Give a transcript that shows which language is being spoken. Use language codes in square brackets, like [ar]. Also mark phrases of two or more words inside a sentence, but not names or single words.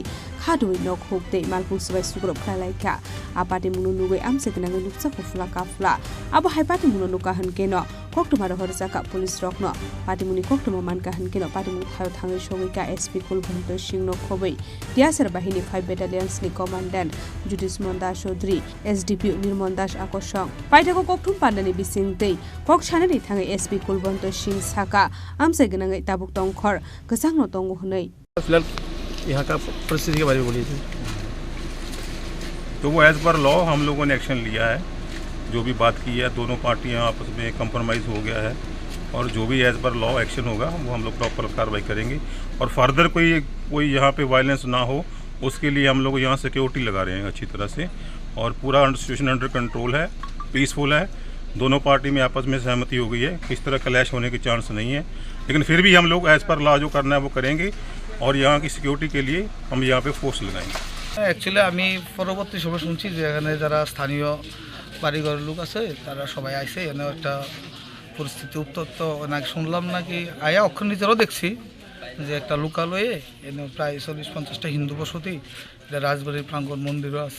[trp] khadoi nok hokte malpung subai sugrop khalaika apati muno nugoi amsekna ngai nuksa kofla kafla abo hai pati muno nuka hankeno koktumara horjaka police rokno pati muni koktuma manka hankeno pati muni thayo thangai sogika SP Kulbonto Singh no khobai Diasar bahini 5 battalions ni commandant Judismon Das Chaudhary SDP Nirmon Das Akoshong paithako koktum pandani bisingtei kok chanani thangai SP Kulbonto Singh saka amsegnangai tabuk tongkhor gesangno tongo hunai [hi] फिलहाल यहाँ का परिस्थिति के बारे में बोलिए तो वो [en] as per law [hi] हम लोगों ने एक्शन लिया है जो भी बात की है दोनों पार्टियां आपस में कंप्रोमाइज़ हो गया है और जो भी [en] as per law [hi] एक्शन होगा वो हम लोग प्रॉपर कार्रवाई करेंगे और फर्दर कोई यहाँ पे वायलेंस ना हो उसके लिए हम लोग यहाँ सिक्योरिटी लगा रहे हैं अच्छी तरह से और पूरा [en] situation under control [hi] है पीसफुल है दोनों पार्टी में आपस में सहमति हो गई है किस तरह क्लैश होने के चांस नहीं है लेकिन फिर भी हम लोग [en] as per law [hi] जो करना है वो करेंगे और यहाँ की सिक्योरिटी के लिए हम यहाँ पे फोर्स लगाएंगे [bn] অ্যাকচুয়ালি আমি পরবর্তী সময় শুনছি যে এখানে যারা স্থানীয় বাড়িঘর লোক আছে তারা সবাই আইছে এখানে একটা পরিস্থিতি উত্তপ্ত নাকি শুনলাম নাকি আয়া অক্ষর দেখছি যে একটা লোকালয়ে এনে প্রায় 40-50টা হিন্দু বসতি, এটা রাজবাড়ির প্রাঙ্গণ মন্দিরও আছে।